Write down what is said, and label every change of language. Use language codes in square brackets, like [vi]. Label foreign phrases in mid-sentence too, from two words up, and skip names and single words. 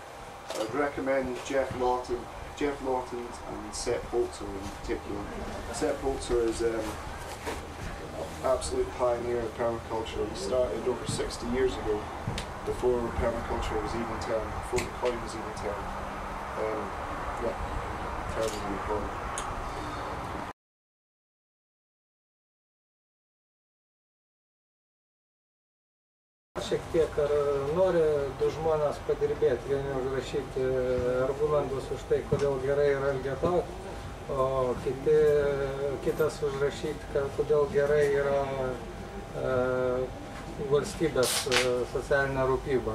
[en] I'd recommend Jeff Lawton and Sepp Holzer in particular. Sepp Holzer is an absolute pioneer in permaculture. He started over 60 years ago, before permaculture was even termed, before the coin was even termed. Terrible problem. [lt] Šiek tiek ar nori du žmonės padirbėti, vieni užrašyti argumentus už tai, kodėl gerai yra elgetauti, o kitas užrašyti, kodėl gerai yra valstybės socialinė rūpyba.